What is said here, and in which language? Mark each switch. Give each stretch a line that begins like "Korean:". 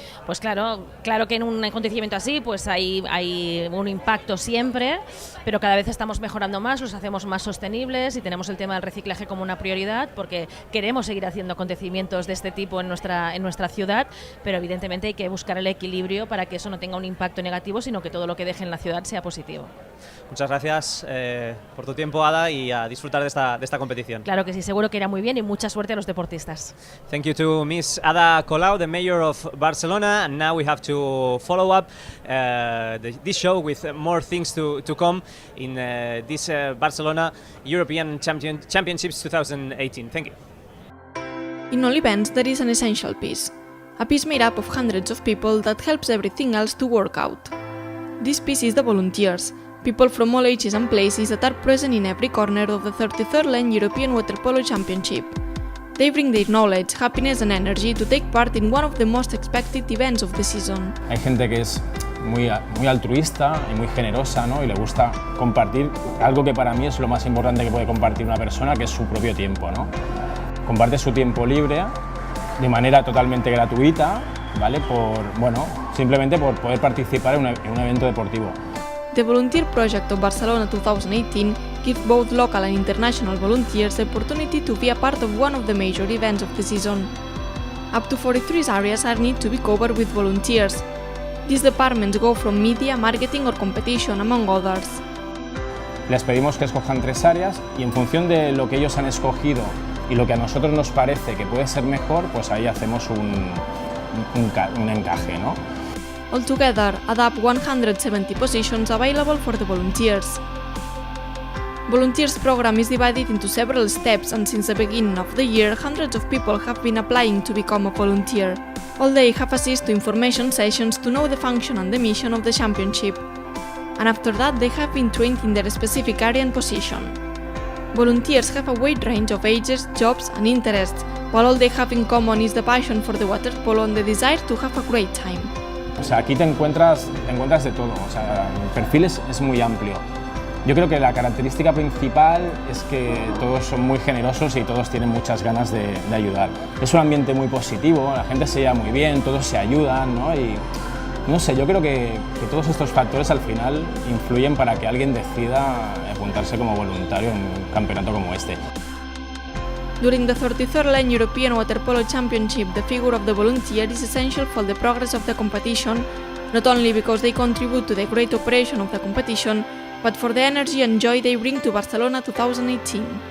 Spanish: Pues claro que en un acontecimiento así pues hay un impacto siempre, pero cada vez estamos mejorando más, los hacemos más sostenibles y tenemos el tema del reciclaje como una prioridad porque queremos seguir haciendo acontecimientos de este tipo en nuestra ciudad, pero evidentemente hay que buscar el equilibrio para que eso no tenga un impacto negativo, sino que todo lo que deje en la ciudad sea positivo. Muchas gracias por tu tiempo, Ada, y a disfrutar de esta competición. Claro que sí, seguro que irá muy bien y mucha suerte a los deportistas.
English: Thank you to Miss Ada Colau, the mayor of Barcelona, and now we have to follow up this show with more things to come in this Barcelona European Championships 2018. Thank you. In all events, there is an essential piece. A piece made up of hundreds of people that helps everything else to work out. This piece is the volunteers, people from all ages and places that are present in every corner of the 33rd Len European Water Polo Championship. They bring their knowledge, happiness and energy to take part in one of the most expected events of the season.
Spanish: Hay gente que es muy altruista y muy generosa, ¿no? Y le gusta compartir algo que para mí es lo más importante que puede compartir una persona, que es su propio tiempo, ¿no? Comparte su tiempo libre de manera totalmente gratuita, ¿vale? Simplemente por poder participar en un evento deportivo.
English: The Volunteer Project of Barcelona 2018 gives both local and international volunteers the opportunity to be a part of one of the major events of the season. Up to 43 areas are need to be covered with volunteers. These departments go from media, marketing or competition, among others.
Spanish: Les pedimos que escojan 3 áreas y en función de lo que ellos han escogido y lo que a nosotros nos parece que puede ser mejor, pues ahí hacemos un encaje, ¿no?
English: Altogether, add up 170 positions available for the volunteers. Volunteers program is divided into several steps, and since the beginning of the year, hundreds of people have been applying to become a volunteer. All they have access to information sessions to know the function and the mission of the championship. And after that, they have been trained in their specific area and position. Volunteers have a wide range of ages, jobs and interests, while all they have in common is the passion for the water polo and the desire to have a great time.
Spanish: O sea, aquí te encuentras de todo, o sea, el perfil es muy amplio. Yo creo que la característica principal es que todos son muy generosos y todos tienen muchas ganas de ayudar. Es un ambiente muy positivo, la gente se lleva muy bien, todos se ayudan, ¿no? Y no sé, yo creo que todos estos factores al final influyen para que alguien decida apuntarse como voluntario en un campeonato como este.
English: During the 33rd Len European Water Polo Championship, the figure of the volunteer is essential for the progress of the competition, not only because they contribute to the great operation of the competition, but for the energy and joy they bring to Barcelona 2018.